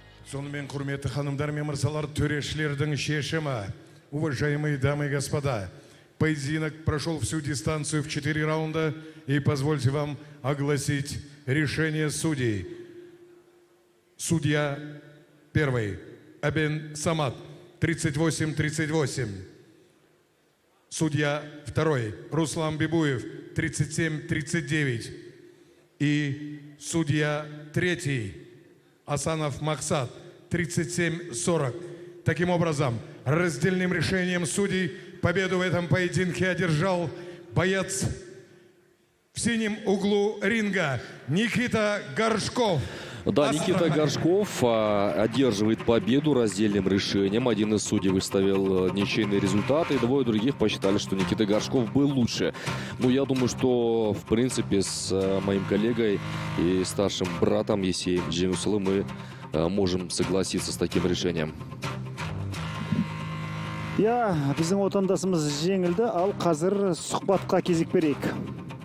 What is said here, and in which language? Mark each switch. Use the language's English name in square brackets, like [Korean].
[Kazakh] Сонымен құрметті ханымдар мен мырзалар, төрешілердің шешімі. [Russian] Уважаемые дамы и господа, поединок прошел всю дистанцию в 4 раунда, и позвольте вам огласить решение судей. Судья первый Абен Самат, 38-38. Судья второй Руслан Бибуев, 37-39. И судья третий Асанов Максат, 37-40. Таким образом, раздельным решением судей победу в этом поединке одержал боец в синем углу ринга Никита Горшков. Да, Никита Горшков одерживает победу раздельным решением. Один из судей выставил ничейный результат, и двое других посчитали, что Никита Горшков был лучше. Ну, я думаю, что, в принципе, с моим коллегой и старшим братом Есеем Джемусулы мы можем согласиться с таким решением. [Kazakh] Я, біздің отандасымыз жеңілді, ал қазір сұхбатқа кезек берейік.